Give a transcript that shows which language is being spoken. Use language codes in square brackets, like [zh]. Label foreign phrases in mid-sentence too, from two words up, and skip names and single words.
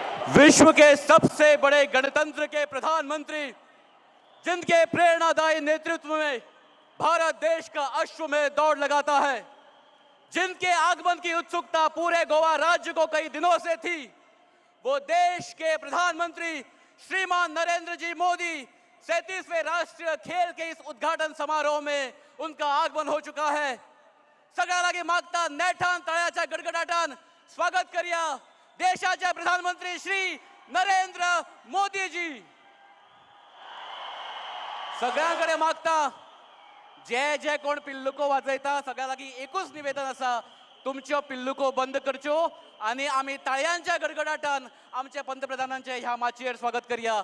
[hi] विश्व के सबसे बड़े गणतंत्र के प्रधानमंत्री, जिनके प्रेरणादायी नेतृत्व में भारत देश का अश्वमेध दौड़ लगाता है, जिनके आगमन की उत्सुकता पूरे गोवा राज्य को कई दिनों से थी, वो देश के प्रधानमंत्री श्रीमान नरेंद्र जी मोदी 37वें राष्ट्रीय खेल के इस उद्घाटन समारोह में उनका आगमन हो चुका है। [kok] सगळ्यांना मागता नेठान तळ्याच्या गडगडाटान स्वागत करूया देशाचे प्रधानमंत्री श्री नरेंद्र मोदी जी। सगळ्यांकडे मागता जे जे कोण पिल्लुको वाजयता सगळ्या लागीं एकूच निवेदन आसा, तुमच्यो पिल्लुको बंद करच्यो आणि आम्ही ताळयांच्या गडगडाटान आमच्या पंतप्रधानांचे ह्या माचयेर स्वागत करूया।